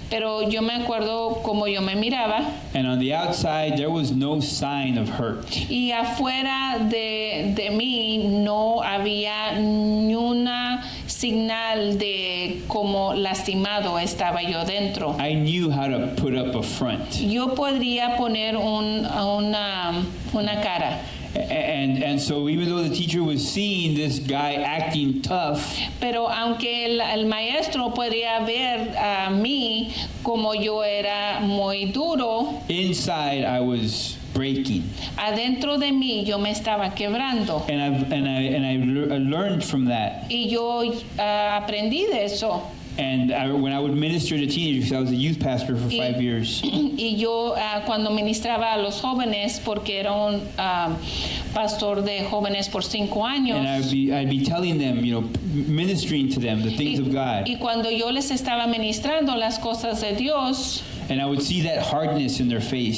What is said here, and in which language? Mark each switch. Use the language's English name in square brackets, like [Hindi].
[Spanish] pero yo me acuerdo cómo yo me miraba, [English] and on the outside there was no sign of hurt. [Spanish] y afuera de mí no había ni una señal de cómo lastimado estaba yo dentro. [English] I knew how to put up a front, [Spanish] Yo podría poner una cara. [English] and so even though the teacher was seeing this guy acting tough, [Spanish] Pero aunque el maestro podría ver a mí como yo era muy duro, [English] inside I was breaking, [Spanish] adentro de mí yo me estaba quebrando. [English] and I learned from that. [Spanish] Y yo aprendí de eso. [English] And when I would minister to teenagers, because I was a youth pastor for 5 years, [Spanish] Y yo cuando ministraba a los jóvenes, porque era un pastor de jóvenes por 5 años. [English] and I'd be telling them, ministering to them the things of God, [Spanish] Y cuando yo les estaba ministrando las cosas de Dios, [English] and I would see that hardness in their face.